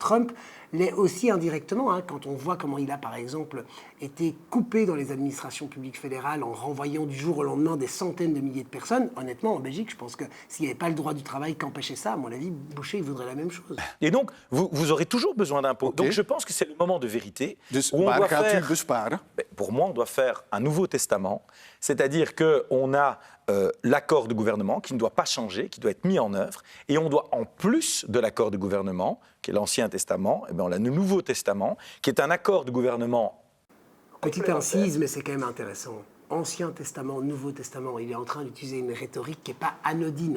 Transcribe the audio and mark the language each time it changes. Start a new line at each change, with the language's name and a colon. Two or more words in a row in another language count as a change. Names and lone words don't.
French: Trump l'est aussi indirectement, quand on voit comment il a, par exemple, été coupé dans les administrations publiques fédérales en renvoyant du jour au lendemain des centaines de milliers de personnes. Honnêtement, en Belgique, je pense que s'il n'y avait pas le droit du travail qu'empêchait ça, à mon avis, Boucher, il voudrait la même chose. Et donc, vous aurez toujours besoin d'impôts. Okay. Donc, je pense que c'est le moment de vérité.
Dutch: Dus
French: où on
Dutch: waar
French: doit
Dutch: gaat
French: faire,
Dutch: u besparen?
French: Pour moi, on doit faire un nouveau testament. C'est-à-dire qu'on a l'accord de gouvernement qui ne doit pas changer, qui doit être mis en œuvre. Et on doit, en plus de l'accord de gouvernement, qui est l'Ancien Testament, on a le Nouveau Testament, qui est un accord de gouvernement. Petite incise, mais c'est quand même intéressant. Ancien Testament, Nouveau Testament, il est en train d'utiliser une rhétorique qui n'est pas anodine.